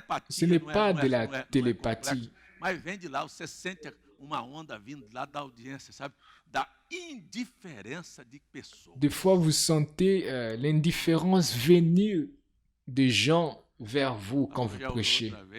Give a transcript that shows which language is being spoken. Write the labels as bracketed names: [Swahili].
[French] Ce n'est pas de la télépathie. [Portuguese] Mas vem de lá, você sente uma onda vindo lá da audiência, sabe? Da indiferença de pessoas. [French] Des fois, vous sentez l'indifférence venir des gens vers vous quand vous prêchez.